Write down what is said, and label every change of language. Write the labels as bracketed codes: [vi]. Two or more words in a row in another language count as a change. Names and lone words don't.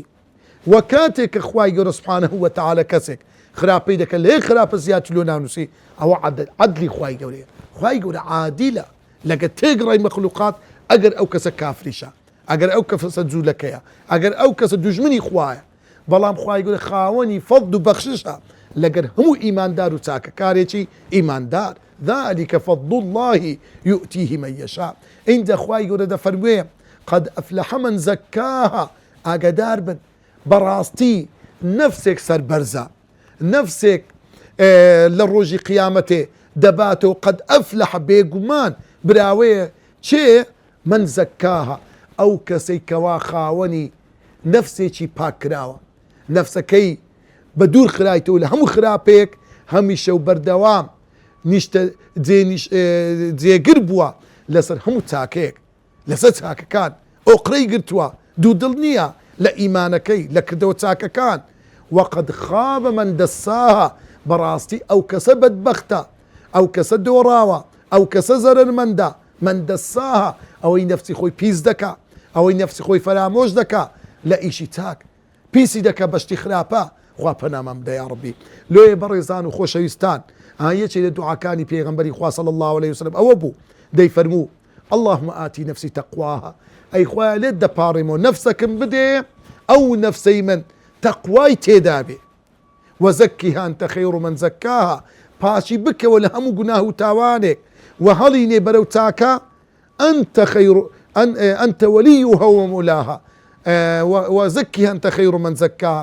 [ckb] و کاتێک کە خوای گەورە [ar] سوبحانەه وتەعالە [ckb] کەسێک خراپەی دەکە لە یەک خراپە زیاتر لۆ نانووسی، ئەوە عەدلی خوای گەورەیە. خوای گەورە عادیلە لەگە تێگڕای مەخلوقات، ئەگەر ئەو کەسە کافریشە، ئەگەر ئەو کەسە جوولەکەیە، ئەگەر ئەو کەسە دوژمنی خوایە، بەڵام خوای گەورە خاوەنی فەضل و بەخششە لەگەر هەموو ئیماندار و چاکەکارێکی ئیماندار. [ar] ذلك فضل الله يؤتيه من يشاء. [ckb] اینجا خوای گەورە دەفەرموێ [ar] قد أفلح من زكاها، [ckb] ئاگادار بن بەڕاستی نەفسێک سەربەرزە، نەفسێک لە ڕۆژی قیامەتێ دەباتەوە [ar] قد ئەفلح [ckb] بێگومان براوەیە چێ [ar] من زەکاها، [ckb] ئەو کەسەی کەوا خاوەنی نەفسێکی پاکراوە، نەفسەکەی بە دوور خرایتەوە لە هەموو خراپێک، هەمیشە و بەردەوام نیشتە جێگر بووە لەسەر هەموو چاکەیەک، لەسەر چاکەکان ئۆقرەی گرتووە، دوودڵ نییە لە ئیمانەکەی لە کردەوە چاکەکان. [ar] وقد خاب من دساها، [ckb] بەڕاستی ئەو کەسە بەدبەختە، ئەو کەسە دۆڕاوە، ئەو کەسە زەرەرمەندە. [ar] من دساها [ckb] ئەوەی نەفسی خۆی پیس دەکا، ئەوەی نەفسی خۆی فەرامۆش دەکا لە ئیشی چاک، پیسی دەکە بەشتی خراپە. خوا پەنامەم بدە [ar] یا ڕەبی. [ckb] لۆیە بەڕێزان و خۆشەویستان، یەکێک لە دوعاکانی پێغەمبەری خوا [ar] صلی الله عليه وسلم [ckb] ئەوە بوو، دەیفەرموو [ar] اللهم آتی نفسی تەقواها، [ckb] ئەی خوایە لێت دەپاڕێمەوە نەفسەکەم بدێ ئەو نەفسەی من تەقوای تێدا بێ، [ar] وەزەکیها ئەنتە خەیڕ من زەکاها، [ckb] پاچی بکەوە لە هەموو گوناه و تاوانێک، و هەڵینێ بەرەو چاکە، [ar] ئەنتە وەلیها ومولاها، وەزەکیها ئەنتە خەیڕ من زەکاها.